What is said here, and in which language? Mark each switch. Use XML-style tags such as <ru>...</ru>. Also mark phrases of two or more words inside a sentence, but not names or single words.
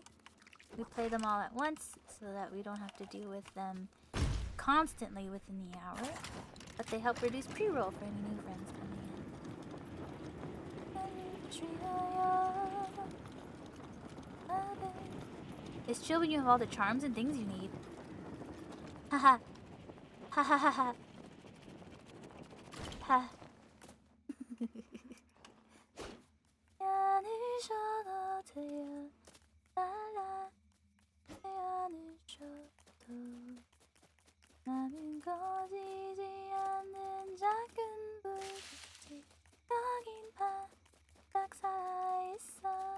<en>We play them all at once so that we don't have to deal with them constantly within the hour. but they help reduce pre-roll for any new friends coming in. It's chill when you have all the charms and things you need. Haha. Ha ha ha ha. Ha.</en> <ko>나는 꺼지지 않는 작은 불빛이 여긴 바닥 살아있어.</ko>